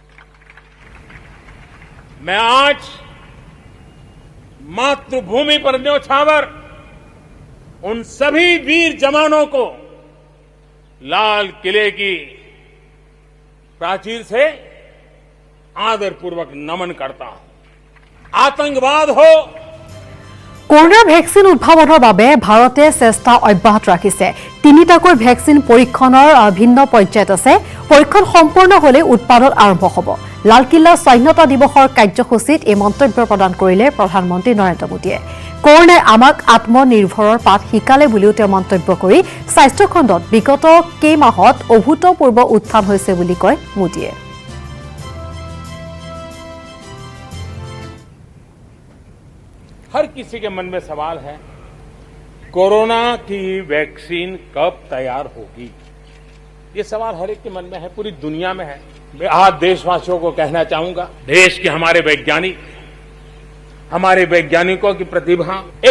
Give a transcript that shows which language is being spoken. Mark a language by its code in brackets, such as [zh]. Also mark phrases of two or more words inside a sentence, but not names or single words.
[hi] मैं आज मातृभूमि पर न्योछावर उन सभी वीर जवानों को लाल किले की प्राचीर से आदरपूर्वक नमन करता हूं। आतंकवाद हो, [as] কৰোনাৰ ভেকচিন উদ্ভাৱনৰ বাবে ভাৰতে চেষ্টা অব্যাহত ৰাখিছে। তিনিটাকৈ ভেকচিন পৰীক্ষণৰ ভিন্ন পৰ্যায়ত আছে। পৰীক্ষণ সম্পূৰ্ণ হলে উৎপাদন আৰম্ভ হ'ব। লালকিল্লা স্বাধীনতা দিৱসৰ কাৰ্যসূচীত এই মন্তব্য প্ৰদান কৰিলে প্ৰধানমন্ত্ৰী নৰেন্দ্ৰ মোদীয়ে। কৰোনাই আমাক আত্মনিৰ্ভৰৰ পাঠ শিকালে বুলিও তেওঁ মন্তব্য কৰি স্বাস্থ্য খণ্ডত বিগত কেইমাহত অভূতপূৰ্ব উত্থান হৈছে বুলি কয় মোদীয়ে। [hi] हर किसी के मन में सवाल है, कोरोना की वैक्सीन कब तैयार होगी? ये सवाल हर एक के मन में है, पूरी दुनिया में है। मैं आज देशवासियों को कहना चाहूंगा, देश के हमारे वैज्ञानिकों की प्रतिभा एक